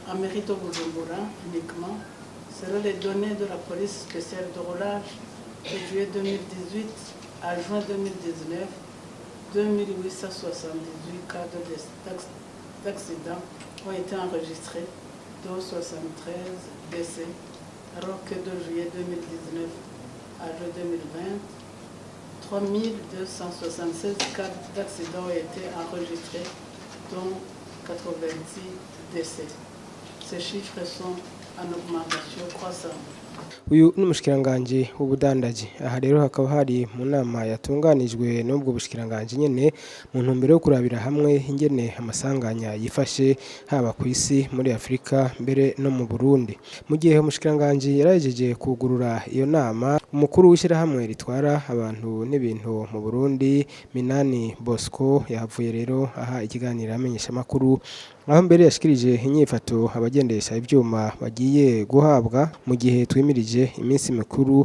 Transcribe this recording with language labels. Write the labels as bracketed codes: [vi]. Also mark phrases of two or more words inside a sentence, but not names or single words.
[fr] mairie de Bujumbura uniquement, selon les données de la police spéciale de roulage de juillet 2018 à juin 2019, 2878 cas d'accidents ont été enregistrés, dont 73 décès, alors que de juillet 2019 à juin 2020, 3276 cas d'accidents ont été enregistrés, dont 86 décès. Ces chiffres sont en augmentation croissante. [rn] Uyu n'umushikiranganje w'ubudandaji. Aha rero hakaba hari mu nama yatunganijwe n'ubwo bushikiranganje nyene mu ntumbero yo kurabira hamwe ingene amasanganya yifashe haba ku isi muri Afrika mbere no mu Burundi. Mu gihe umushikiranganje yarajeje kugurura iyo nama, umukuru w'ishirahamwe ritwara abantu n'ibintu mu Burundi Minani Bosco yavuye rero aha ikiganiro amenyesha makuru, aho mbere yashikirije inyifato abagendesha ivyuma bagiye guhabwa mu gihe twimirije iminsi mikuru.